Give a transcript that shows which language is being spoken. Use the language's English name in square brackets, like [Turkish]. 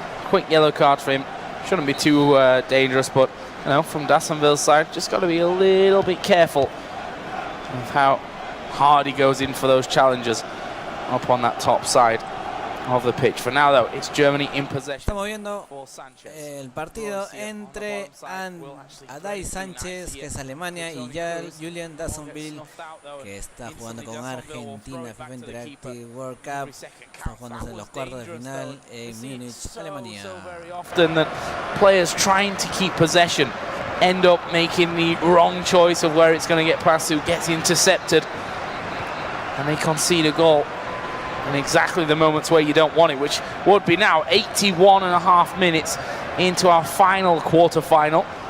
[English] Quick yellow card for him. Shouldn't be too dangerous, but you know, from Dassonville's side, just got to be a little bit careful of how hard he goes in for those challenges up on that top side of the pitch. For now though, it's Germany in possession. [Spanish] Estamos viendo el partido entre Ede Sanchez, que es Alemania, y Julien Dassonville, que está jugando con Argentina, FIFA Interactive World Cup. Están jugando en los cuartos de final en Munich, Alemania. [English] Very often that players trying to keep possession end up making the wrong choice of where it's going to get passed to, gets intercepted, and they concede a goal in exactly the moments where you don't want it, which would be now 81.5 minutes into our final quarter-final.